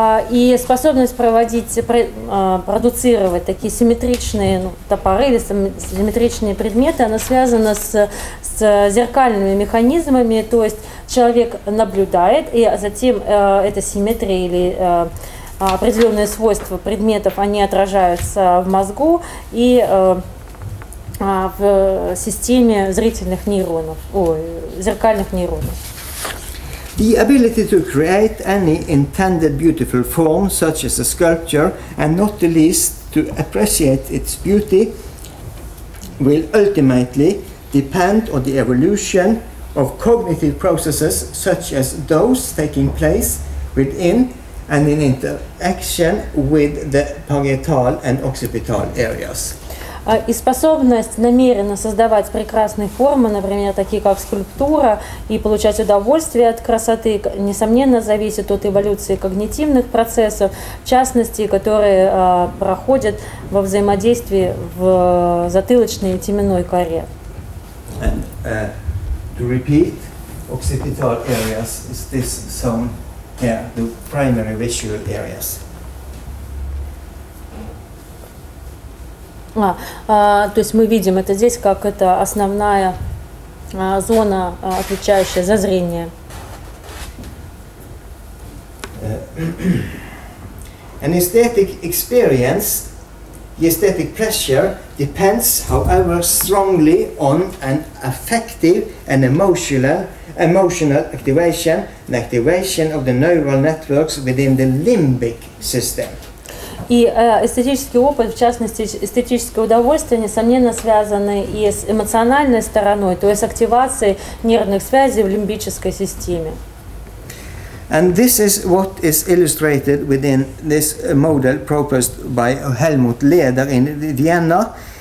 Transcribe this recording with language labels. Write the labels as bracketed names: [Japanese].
[Russian] И способность продуцировать такие симметричные топоры или симметричные предметы, она связана с зеркальными механизмами, то есть человек наблюдает, и затем эта симметрия или определенные свойства предметов, они отражаются в мозгу и в системе зрительных нейронов, зеркальных нейронов. [English] The ability to create any intended beautiful form, such as a sculpture, and not the least to appreciate its beauty, will ultimately depend on the evolution of cognitive processes such as those taking place within and in interaction with the parietal and occipital areas. [Russian] И способность намеренно создавать прекрасные формы, например, такие как скульптура, и получать удовольствие от красоты, несомненно, зависит от эволюции когнитивных процессов, в частности, которые проходят во взаимодействии в затылочной и теменной коре. [English] And to repeat, occipital areas is this zone here, the primary visual areas. [Russian] То есть мы видим это здесь, как это основная зона, отвечающая за зрение. [English] An aesthetic experience, the aesthetic pleasure, depends, however, strongly on an affective and emotional activation and activation of the neural networks within the limbic system. [Russian] И эстетический опыт, в частности эстетическое удовольствие, несомненно связаны и с эмоциональной стороной, то есть активацией нервных связей в лимбической системе. [English] And this is what is illustrated within this model proposed by Helmut Leder in Vienna.